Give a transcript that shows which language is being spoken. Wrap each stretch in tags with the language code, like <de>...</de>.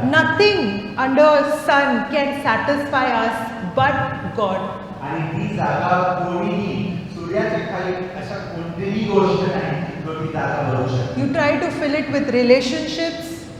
<en>And nothing under sun can satisfy us but God.</en> <mr>आणि ती जागा कोणीही सूर्याच्या खाली अशा कोणतीही गोष्ट नाही जो ती जागा भरू शकते.</mr> <en>You try to fill it with relationships.</en>